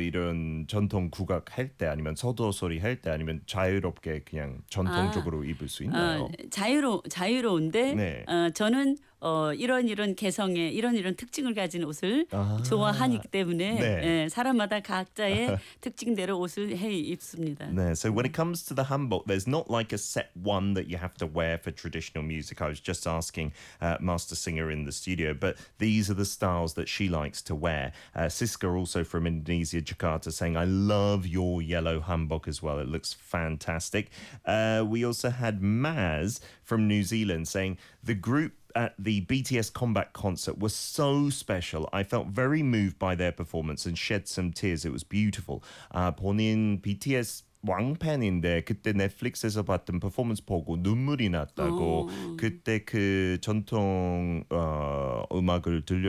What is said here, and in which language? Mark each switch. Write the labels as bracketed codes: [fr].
[ko] 이런 전통 국악 할 때 아니면 서도 소리 할 때 아니면 자유롭게 그냥 전통적으로 입을 수 있나요? 자유로운데 네. 저는 이런 이런 개성의 이런 이런 특징을 가진 옷을 좋아하기 때문에 네. 예, 사람마다 각자의 특징대로 옷을 해 입습니다. [en] 네, so when it comes to the hanbok, there's not like a set one that you have to wear for traditional music. I was just asking Master Singer in the studio, but these are the styles that she likes to wear. Siska also from Indonesia, Jakarta, saying I love your yellow hanbok as well. It looks fantastic. We also had Maz from New Zealand saying the group at the BTS Combat concert was so special. I felt very moved by their performance and shed some tears. It was beautiful. [ko] 본인 BTS 왕팬인데 그때 넷플릭스에서 봤던 퍼포먼스 보고 눈물이 났다고 오. 그때 그 전통 음악을 들려